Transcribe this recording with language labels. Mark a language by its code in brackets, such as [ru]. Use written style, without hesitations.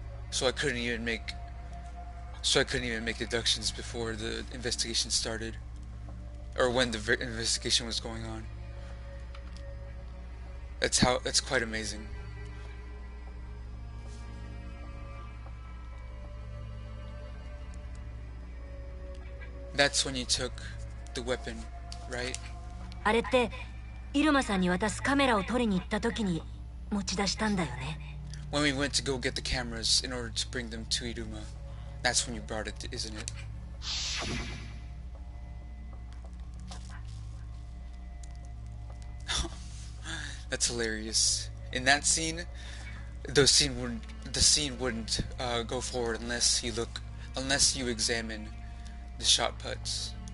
[en] So I couldn't even make deductions before the investigation started, or when the investigation was going on. That's quite amazing. That's when you took the weapon, right? [ja] あれってイルマさんに渡すカメラを取りに行った時に持ち出したんだよね。 [en] When we went to go get the cameras in order to bring them to Iruma, that's when you brought it, isn't it? That's hilarious. In that scene, the scene wouldn't go forward unless you examine the shot putts.